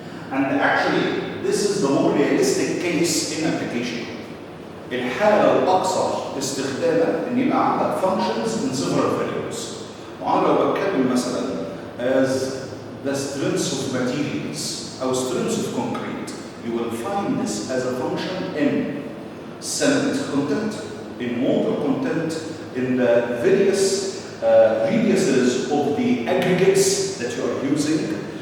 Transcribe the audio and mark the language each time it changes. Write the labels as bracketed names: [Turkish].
[English] And actually, this is the more realistic case in application. [Arabic] الحالة الأكثر استخداما إن يبقى عندك [English] functions in several variables. [Arabic] وأنا لو بتكلم مثلا [English] as the strengths of materials أو strengths of concrete, you will find this as a function in cement content, in water content, in the various radiuses of the aggregates that you are using.